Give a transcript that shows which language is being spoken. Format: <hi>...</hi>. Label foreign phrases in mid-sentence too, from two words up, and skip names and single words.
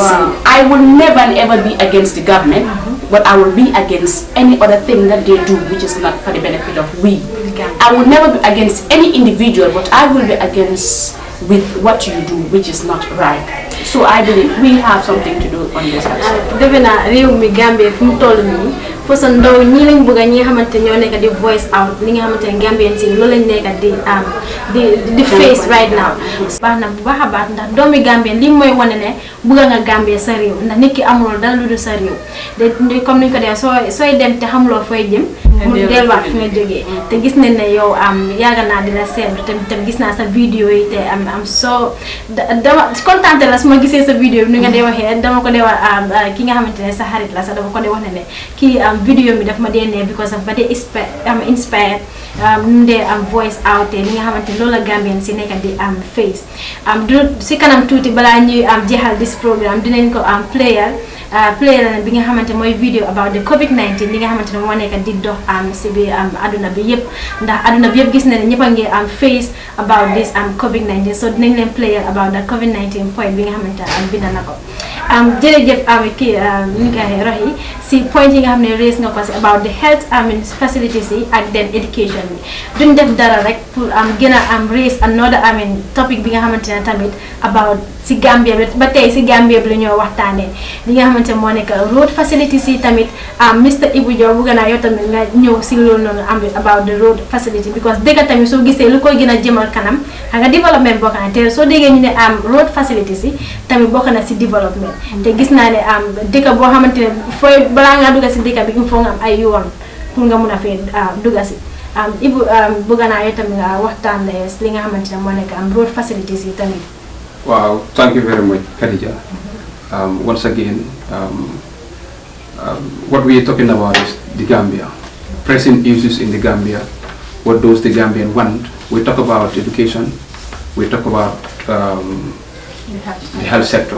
<en>I will never and ever be against the government, but I will be against any other thing that they do which is not for the benefit of we. I will never be against any individual, but I will be against with what you do which is not right. So I believe we have something to do on this aspect.</en> <wo>Devena rew mi Gambia fu mu toll nii parce que ndaw ñi lañ bëgg ñi nga xamante ñoo nekk di</wo> <en>voice out</en> <wo>li nga xamante ne Gambian si loolu lañ nekk di</wo> <en>face right now.</en> <wo>Baax na bu baax a baax ndax doomi Gambien li mooy wane ne bëgg nga Gambia sa réew ndax nit ki amul dara lu dul sa réew de comme niñ ko dee sooy dem te xamuloo fooy jëm mu delluwaat fi nga jógee te gis nañ ne yow yàgg naa di la seetlu te gis naa sa vidéo yi te am so dama kontaan la su ma gisee sa vidéo bi ni nga dee waxee dama ko dee wax ki nga xamante ne sa xarit la sax dama ko dee wax ne kii vidéo mi daf ma dee ne</wo> <en>because of</en> <wo>ba dee inspired nu dee</wo> <en>voice out</en> <wo>te li nga xamante loolu la Gambien si nekk di face du si kanam tuuti balaa ñuy jeexal</wo> <en>this programme</en> <wo>dinañ ko player bi nga xamante mooy vidéo</wo> <en>about the COVID-19</en> <wo>li nga xamante ne moo nekk di dox si bi aduna bi yëpp ndax aduna bi yëpp gis na ne ñëpp a ngi</wo> <en>face about this COVID-19</en> <wo>so dinañ leen player</wo> <en>about the COVID-19</en> <wo>point bi nga xamante bind na ko jërëjëf kii ni nga waxee rox yi si point yi nga xam ne raise nga ko si</wo> <en>about the health facilities</en> <wo>yi ak</wo> <en>then education</en> <wo>bi duñ def dara rek pour gën a</wo> <en>raise another topic</en> <wo>bi nga xamante ne tamit about si Gambia bi ba tey si Gambia bi la ñoo waxtaanee li nga xamante moo nekk</wo> <en>road facilities</en> <wo>yi tamit Mr Ibu Diaw bëgg naa yow tamit nga ñëw si loolu noonu</wo> <en>about the road facility because</en> <wo>dëgg tamit soo gisee lu koy gën a jëmal kanam xam nga développement bokk na te soo déggee ñu ne</wo> <en>road facilities</en> <wo>yi tamit bokk na si développement te gis naa ne dëkk boo xamante ne fooy balaa ngaa dugga si dëkk bi</wo> <fr>il faut</fr> <wo>nga am ay yoon pour nga mun a fee dugga si Ibu bëgg naa yow tamit nga waxtaan li nga xamante ne moo nekk</wo> <en>road facilities</en> <wo>yi tamit.</wo> <en>Wow, thank you very much, Khadija. Once again, what we are talking about is the Gambia. pressing issues in the Gambia, what does the Gambian want. We talk about education, we talk about the health sector.</en>